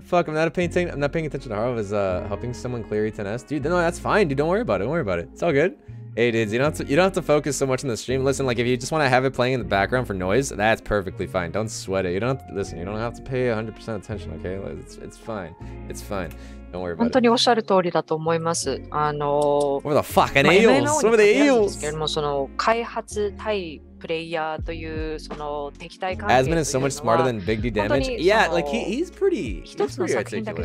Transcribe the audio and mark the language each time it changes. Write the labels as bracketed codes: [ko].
[en] Fuck, I'm not paying attention to Haru. I was helping someone clear E10S. Dude, no, that's fine, dude. Don't worry about it. Don't worry about it. It's all good. Hey, dudes, you don't have to focus so much on the stream. Listen, like, if you just want to have it playing in the background for noise, that's perfectly fine. Don't sweat it. You don't have to listen. You don't have to pay 100% attention, okay? Like, it's fine. It's fine. Don't worry about it. [ja] 本当におっしゃる通りだと思います。 [en] What the fucking eels? What are the eels? [ja] けれども、その開発対プレイヤーというその敵対関係 [en] Asmon is so much smarter than Big D Damage. Yeah, like he's pretty articulate.